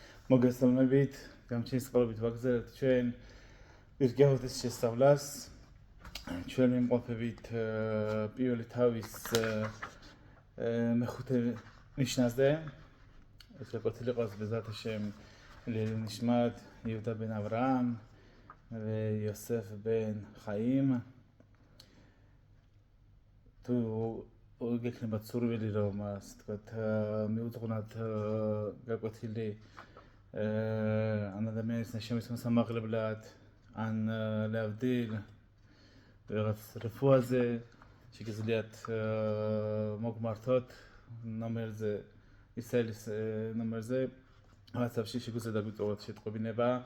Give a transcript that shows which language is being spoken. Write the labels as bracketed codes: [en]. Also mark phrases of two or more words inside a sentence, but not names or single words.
[ka] მოგესალმებით, გამჩენის წყალობით ვაგზავნებთ ჩვენ ვირგეოთის შესწავლას. ჩვენ ვიმყოფებით პირველი თავის მეხუთე ნიშნაზე. ეს როგორც იყოს ბეზათ [he] השם לעילוי נשמת יהודה בן אברהם ויוסף בן חיים. [ka] თუ გექნებათ სურვილი რომ ასე ვთქვათ მიუძღვნათ გაკვეთილი ან ადამიანის ნაშრომის მოსამაღლებლად ან להבדיל რაღაც რიფუაზე შეგიძლიათ მოგმართოთ ნომერზე ისელის ნომერზე WhatsApp-ში შეგვიძლია დაგვიწოვოთ შეტყობინება